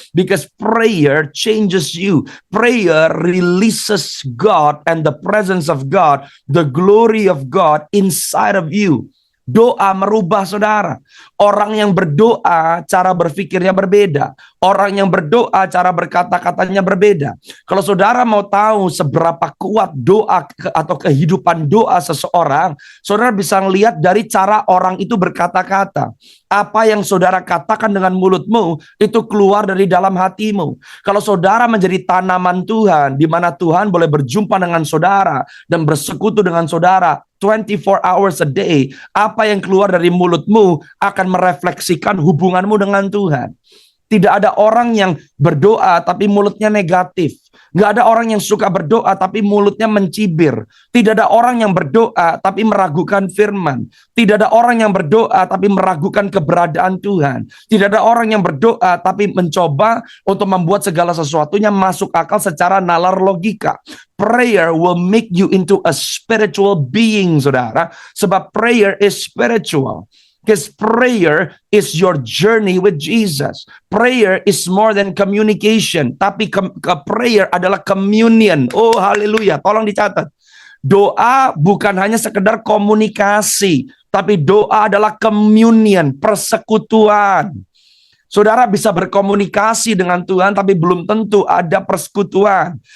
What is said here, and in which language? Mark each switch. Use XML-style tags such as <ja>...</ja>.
<en>Because prayer changes you. Prayer releases God and the presence of God, the glory of God inside of you.</en> <id>Doa merubah saudara. Orang yang berdoa, cara berpikirnya berbeda. Orang yang berdoa, cara berkata-katanya berbeda. Kalau saudara mau tahu seberapa kuat doa atau kehidupan doa seseorang, saudara bisa lihat dari cara orang itu berkata-kata. Apa yang saudara katakan dengan mulutmu, itu keluar dari dalam hatimu. Kalau saudara menjadi tanaman Tuhan, di mana Tuhan boleh berjumpa dengan saudara dan bersekutu dengan saudara</id> <en>24 hours a day,</en> <id>apa yang keluar dari mulutmu akan merefleksikan hubunganmu dengan Tuhan. Tidak ada orang yang berdoa tapi mulutnya negatif. Nggak ada orang yang suka berdoa tapi mulutnya mencibir. Tidak ada orang yang berdoa tapi meragukan firman. Tidak ada orang yang berdoa tapi meragukan keberadaan Tuhan. Tidak ada orang yang berdoa tapi mencoba untuk membuat segala sesuatunya masuk akal secara nalar logika.</id> <en>Prayer will make you into a spiritual being, saudara. Sebab prayer is spiritual. Because prayer is your journey with Jesus. Prayer is more than communication.</en> <id>Tapi prayer adalah communion. Oh, haleluya. Tolong dicatat. Doa bukan hanya sekedar komunikasi. Tapi doa adalah communion, persekutuan. Saudara bisa berkomunikasi dengan Tuhan, tapi belum tentu ada persekutuan.</id>